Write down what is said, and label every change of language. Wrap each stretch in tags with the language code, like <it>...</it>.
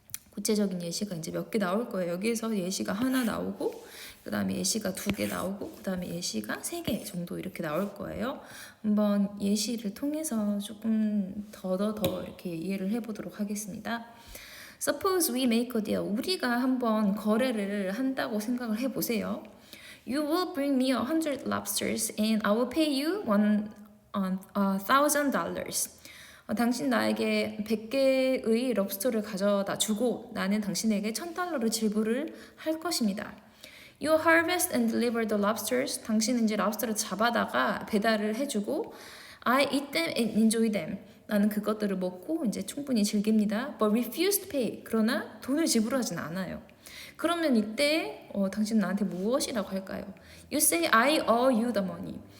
<ko>구체적인 예시가 이제 몇 개 나올 거예요. 여기에서 예시가 하나 나오고 그 다음에 예시가 2개 나오고 그 다음에 예시가 3개 정도 이렇게 나올 거예요. 한번 예시를 통해서 조금 더 이렇게 이해를 해보도록 하겠습니다.</ko> <en>Suppose we make a deal.</en> <ko>우리가 한번 거래를 한다고 생각을 해보세요.</ko> <en>You will bring me 100 lobsters and I will pay you $1,000.</en> <ko>당신 나에게 100개의 럽스터를 가져다 주고 나는 당신에게 $1,000를 지불을 할 것입니다.</ko> <en>You harvest and deliver the lobsters.</en> <ko>당신은 이제 랍스터를 잡아다가 배달을 해주고</ko> <en>I eat them and enjoy them.</en> <ko>나는 그것들을 먹고 이제 충분히 즐깁니다.</ko> <en>But refuse to pay.</en> <ko>그러나 돈을 지불하진 않아요. 그러면 이때 당신 나한테 무엇이라고 할까요?</ko> <en>You say I owe you the money.</en>